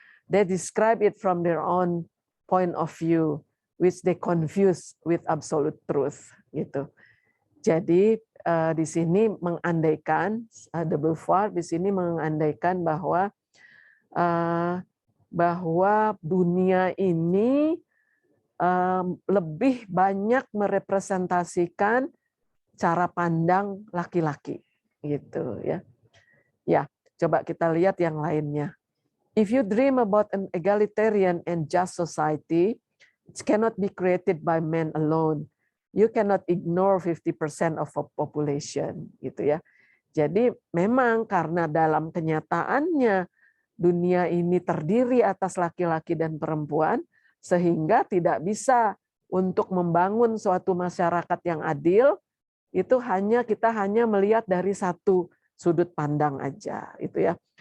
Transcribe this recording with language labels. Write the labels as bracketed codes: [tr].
[en] They describe it from their own point of view, which they confuse with absolute truth, gitu. [id] Jadi di sini mengandaikan, de Beauvoir di sini mengandaikan bahwa dunia ini lebih banyak merepresentasikan cara pandang laki-laki, gitu ya. Ya, coba kita lihat yang lainnya. [en] If you dream about an egalitarian and just society, it cannot be created by men alone. You cannot ignore 50% of a population, gitu ya. [id] Jadi memang karena dalam kenyataannya dunia ini terdiri atas laki-laki dan perempuan, sehingga tidak bisa untuk membangun suatu masyarakat yang adil, itu kita hanya melihat dari satu sudut pandang aja, itu ya.